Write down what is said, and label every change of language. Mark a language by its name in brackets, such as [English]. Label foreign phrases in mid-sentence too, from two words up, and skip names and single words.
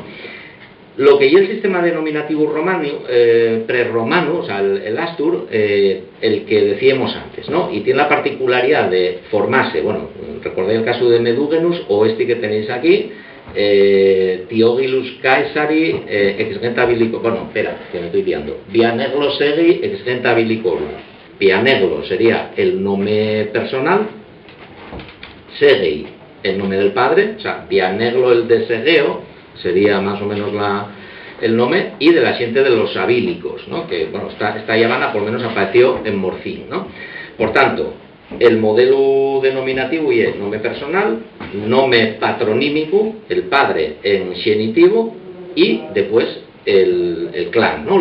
[Spanish] Lo que ya el sistema denominativo romano, prerromano, o sea, el astur, el que decíamos antes, ¿no? Y tiene la particularidad de formarse, bueno, recordáis el caso de Medúgenus, o este que tenéis aquí, [Latin] Tiogilus Caesari exgenta bilico, [Spanish] bueno, espera, que me estoy liando, [Latin] Vianeglo Segi exgenta bilicorum. [Spanish] Vianeglo sería el nombre personal, Segei el nombre del padre, o sea, Vianeglo el de Segeo sería más o menos el nombre, y de la gente de los abílicos, ¿no? Que, bueno, esta llamada por lo menos apareció en Morcín, ¿no? Por tanto, el modelo denominativo y el nombre personal, nombre patronímico, el padre en genitivo, y después el clan, ¿no?